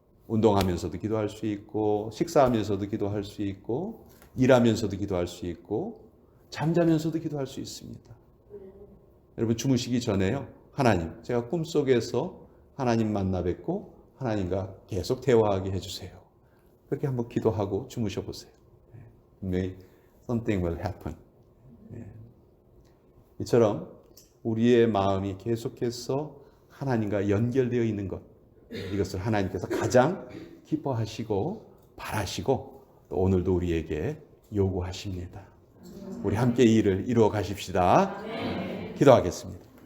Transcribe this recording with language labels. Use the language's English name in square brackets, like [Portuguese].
[Korean] 운동하면서도 기도할 수 있고, 식사하면서도 기도할 수 있고, 일하면서도 기도할 수 있고, 잠자면서도 기도할 수 있습니다. 여러분, 주무시기 전에요. 하나님, 제가 꿈속에서 하나님 만나 뵙고 하나님과 계속 대화하게 해주세요. 그렇게 한번 기도하고 주무셔 보세요. 분명히 [English] something will happen. [Korean] 이처럼 우리의 마음이 계속해서 하나님과 연결되어 있는 것, 이것을 하나님께서 가장 기뻐하시고 바라시고 또 오늘도 우리에게 요구하십니다. 우리 함께 이 일을 이루어 가십시다. 기도하겠습니다.